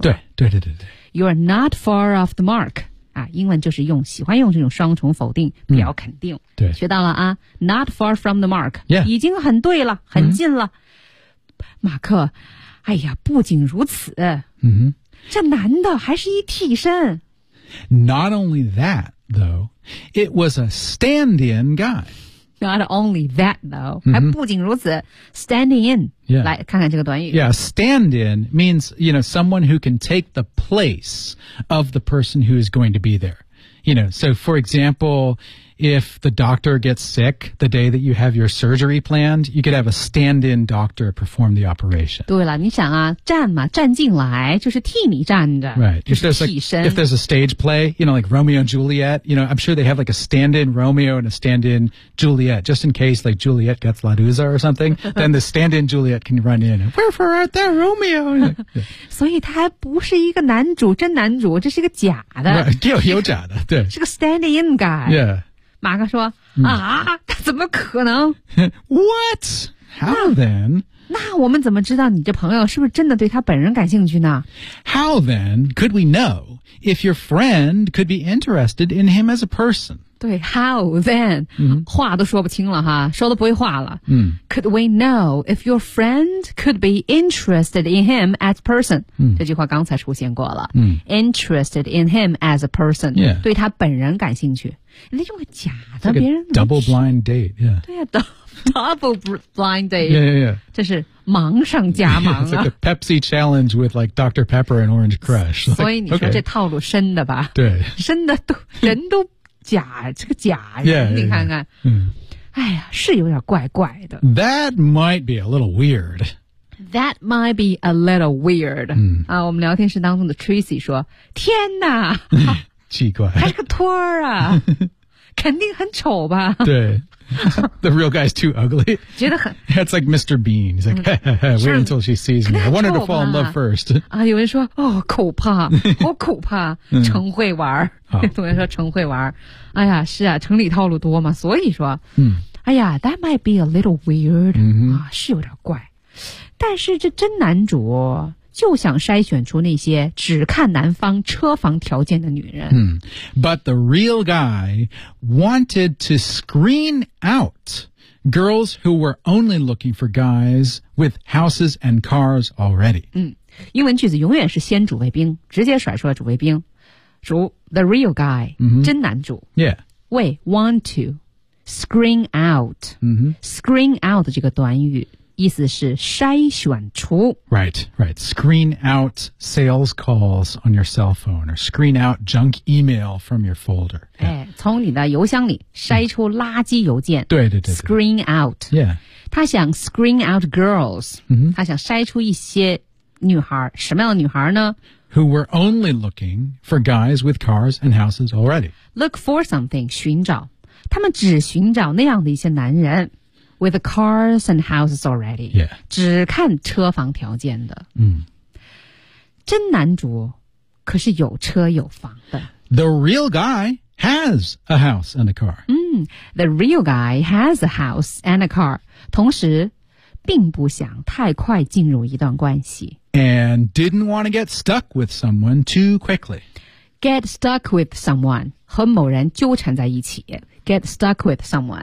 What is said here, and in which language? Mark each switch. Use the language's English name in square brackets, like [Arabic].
[Chinese] 对对对对对。 [English] You are not far off the mark. [Chinese] 啊英文就是用喜欢用这种双重否定表肯定。嗯、对。学到了啊 , [English] not far from the mark.、 Yeah. [Chinese] 已经很对了很近了、嗯。马克哎呀不仅如此。嗯哼。这男的还是一替身。 [English] Not only that, though, it was a stand-in guy. Not only that, though,、mm-hmm. [Chinese] 还不仅如此 [English] standing in,、 yeah. [Chinese] 来看看这个短语。 [English] Yeah, stand in means, you know, someone who can take the place of the person who is going to be there. You know, so for example, if the doctor gets sick the day that you have your surgery planned, you could have a stand in doctor perform the operation. [Chinese] 对了你想啊站嘛站进来就是替你站着。 [English] Right. If there's a stage play, you know, like Romeo and Juliet, you know, I'm sure they have like a stand in Romeo and a stand in Juliet, just in case like Juliet gets La Dusa or something, then the stand in Juliet can run in. Wherefore art thou, Romeo? [Chinese] 所以他还不是一个男主真男主这是一个假的。 Right. 有假的对。是个 [English] stand in guy. Yeah. [Chinese] 马克说、嗯、啊怎么可能 [English] What? How then? [Chinese] 那我们怎么知道你这朋友是不是真的对他本人感兴趣呢 [English] How then could we know if your friend could be interested in him as a person? 对 How then?、嗯、 [Chinese] 话都说不清了哈说都不会话了、嗯、 [English] Could we know if your friend could be interested in him as a person?、嗯、 [Chinese] 这句话刚才出现过了、嗯、 [English] Interested in him as a person、 yeah. [Chinese] 对他本人感兴趣人家用个假的别人 [English] double blind date、yeah. 对啊 double blind date yeah, yeah, yeah. [Chinese] 这是盲上加盲、啊、 [English] It's like a Pepsi challenge with like Dr. Pepper and Orange Crush like, [Chinese] 所以你说这套路深的吧对深的都人都假这个假人 [English] yeah, yeah, yeah. [Chinese] 你看看、嗯、哎呀是有点怪怪的 [English] That might be a little weird That might be a little weird、嗯、 [Chinese] 啊，我们聊天室当中的 Tracy 说天哪奇怪还是个托儿啊肯定很丑吧 [English] 对The real guy's too ugly [Chinese] 觉得很 [English] That's like Mr. Bean He's like、嗯、Wait until she sees me I want her to fall in love first [Chinese] 啊，有人说哦可怕好可怕成会玩好同学说成会玩哎呀是啊城里套路多嘛所以说嗯 [English] 哎呀 that might be a little weird、 mm-hmm. [Chinese] 啊、是有点怪但是这真男主就想筛选出那些只看男方车房条件的女人、 hmm. [English] But the real guy wanted to screen out girls who were only looking for guys with houses and cars already、 [Chinese] 嗯、英文句子永远是先主谓宾直接甩出来主谓宾主 [English] the real guy、 mm-hmm. [Chinese] 真男主 [English] Yeah Wait, want to screen out、 mm-hmm. [Chinese] Screen out 这个短语意思是筛选出 [English] Right, right Screen out sales calls on your cell phone Or screen out junk email from your folder、yeah. [Chinese] 哎、从你的邮箱里筛出垃圾邮件、 mm-hmm. 对对 对, 对 [English] Screen out Yeah [Chinese] 他想 [English] screen out girls、 mm-hmm. [Chinese] 他想筛出一些女孩什么样的女孩呢 [English] Who were only looking for guys with cars and houses already Look for something [Chinese] 寻找他们只寻找那样的一些男人 [English] With cars and houses already、 yeah. [Chinese] 只看车房条件的、 mm. 真男主可是有车有房的 [English] The real guy has a house and a car、 mm. The real guy has a house and a car [Chinese] 同时并不想太快进入一段关系 [English] And didn't want to get stuck with someone too quickly Get stuck with someone [Chinese] 和某人纠缠在一起 [English] Get stuck with someone.